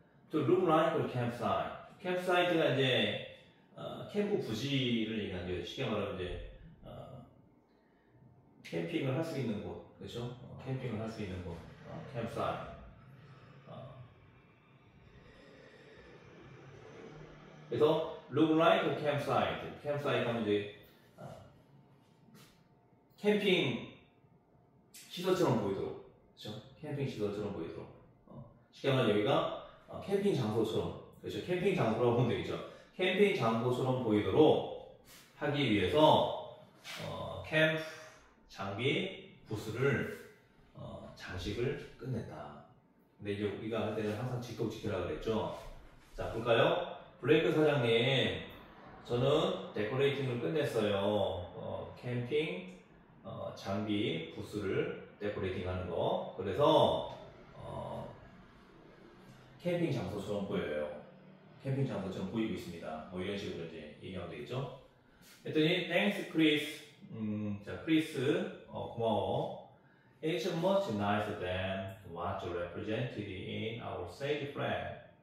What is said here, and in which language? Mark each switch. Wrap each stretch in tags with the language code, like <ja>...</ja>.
<en>To look like a campsite.</en> <ko>campsite가 이제 캠프 부지를 얘기하는 거예요. 쉽게 말하면 이제 캠핑을 할 수 있는 곳, 그렇죠? 캠핑을 할 수 있는 곳, campsite. 그래서</ko> <en>look like a campsite.</en> <ko>campsite 하면 이제 캠핑 시설처럼 보이도록, 그렇죠? 캠핑 시설처럼 보이도록. 쉽게 말하면 여기가 캠핑 장소처럼, 그렇죠? 캠핑 장소라고 보면 되겠죠. 캠핑 장소처럼 보이도록 하기 위해서 캠프 장비 부스를 장식을 끝냈다. 근데 이제 우리가 할 때는 항상 지켜라 그랬죠. 자, 볼까요? 블레이크 사장님, 저는 데코레이팅을 끝냈어요. 캠핑 장비 부스를 데코레이팅 하는 거. 그래서 캠핑 장소처럼 보여요. 캠핑 장소처럼 보이고 있습니다. 뭐 이런 식으로 이제 얘기하면 되겠죠. 했더니</ko> <en>thanks Chris.</en> <ko>자, 크리스 고마워.</ko> <en>It's much nicer than what you represented in our sage friend.</en>